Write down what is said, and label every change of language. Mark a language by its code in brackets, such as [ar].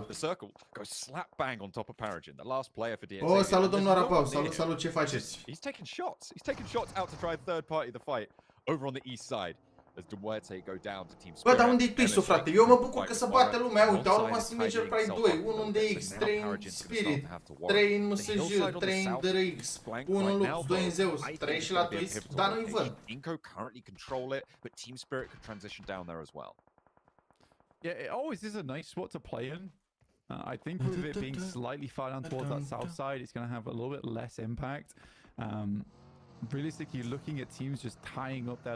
[en] The circle goes slap bang on top of Paragin, the last player for DXA. [ro] Oh, salut domnul Arapau, salut, ce faceți? [en] He's taking shots. He's taking shots out to drive third party the fight over on the east side. As Duarte go down to Team Spirit. [ro] Bă, dar unde-i Twistul, frate? Eu mă bucur că se bate lumea. Uite, au rămas în Major Pride 2, 1 în DX, 3 în Spirit, 3 în MSJ, 3 în DRX, 1 în Lux, 2 în Zeus, 3 și la Twist, dar nu-i văd. [en] Inco currently control it, but Team Spirit could transition down there as well. Yeah, it always is a nice spot to play in. I think with it being slightly far down towards that south side, it's going to have a little bit less impact. Realistically, looking at teams just tying up their